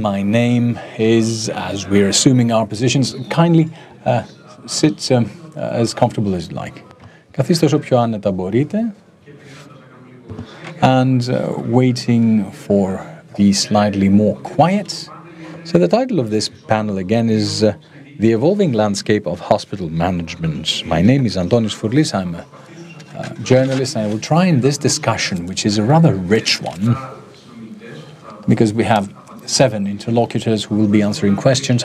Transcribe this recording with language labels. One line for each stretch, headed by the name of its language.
English: My name is, as we're assuming our positions, kindly sit as comfortable as you like.
Greek: Καθίστε όσο πιο άνετα μπορείτε.
English: And waiting for the slightly more quiet. So the title of this panel again is The Evolving Landscape of Hospital Management. My name is Antonis Fourlis. I'm a journalist, and I will try in this discussion, which is a rather rich one, because we have 7 interlocutors who will be answering questions.